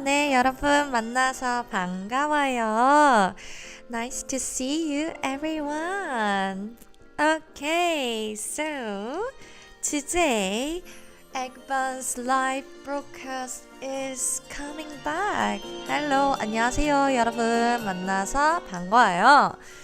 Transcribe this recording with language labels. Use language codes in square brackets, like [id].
[ko] 네, 여러분 만나서 반가워요. [en] Nice to see you everyone. Okay, so today Eggbun's live broadcast is coming back. [ko] Hello, 안녕하세요 여러분 만나서 반가워요.